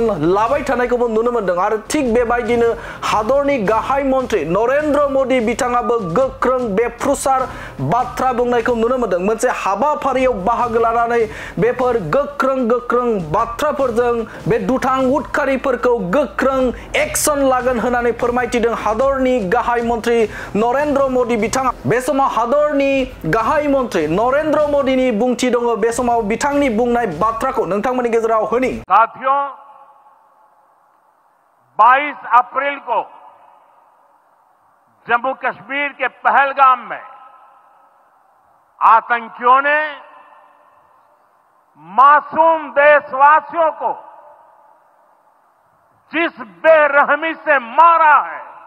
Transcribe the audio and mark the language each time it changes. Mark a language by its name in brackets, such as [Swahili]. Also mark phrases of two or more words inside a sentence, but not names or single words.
[Bodo] लाबाय थानायखौबो नुनो मोनदों आरो थिग बेबायदिनो हादरनि गाहाय मन्थ्रि नरेन्द्र मोदी बिथाङाबो गोख्रों बेफ्रुसार बाथ्रा बुंनायखौ नुनो मोनदों मोनसे हाबाफारियाव बाहागो लानानै बेफोर गोख्रों बाथ्राफोरजों बे दुथां उदखारिफोरखौ गोख्रों एक्शन लागोन होननानै फोरमायथिदों हादरनि गाहाय मन्थ्रि नरेन्द्र मोदी बिथाङा बे समाव हादरनि गाहाय मन्थ्रि नरेन्द्र मोदीनि बुंथि दङ बे समाव बिथांनि बुंनाय बाथ्राखौ नोंथांमोननि गेजेराव होनि [Hindi] साथियों 22 अप्रैल को जम्मू कश्मीर के पहलगाम में आतंकियों ने मासूम देशवासियों को जिस बेरहमी से मारा है